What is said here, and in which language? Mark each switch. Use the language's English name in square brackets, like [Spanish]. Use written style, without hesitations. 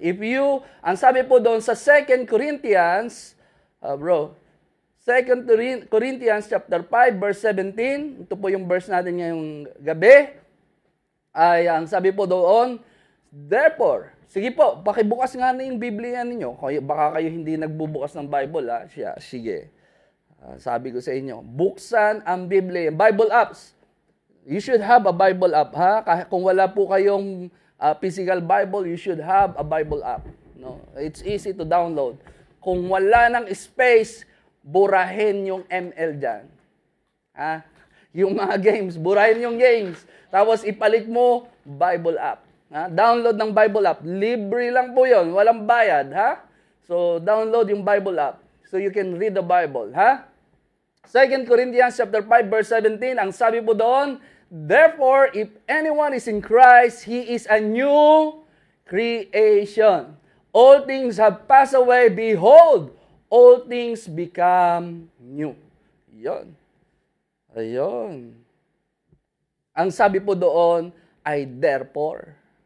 [Filipino] If you, ang sabi po doon sa 2 Corinthians, 2 Corinthians chapter 5 verse 17, ito po yung verse natin ngayong gabi, ay ang sabi po doon, therefore, sige po, pakibukas nga na yung Biblia ninyo, baka kayo hindi nagbubukas ng Bible, ha? Sige. Sabi ko sa inyo, buksan ang Biblia, Bible apps. [English] You should have a Bible app, ha? [Filipino] Kung wala po kayong physical Bible, [English] you should have a Bible app. No? It's easy to download. [Filipino] Kung wala ng space, burahin yung ML dyan. Ha? Yung mga games, burahin yung games. Tapos ipalit mo, Bible app. Ha? Download ng Bible app. Libre lang po yun. Walang bayad. Ha? [English] So, download yung Bible app. So, you can read the Bible. Ha? 2 Corinthians chapter 5 verse 17, [Filipino] ang sabi po doon, [English] therefore, if anyone is in Christ, he is a new creation. All things have passed away. Behold, all things become new. [Filipino] Yon. Ayun. Ang sabi po doon ay therefore.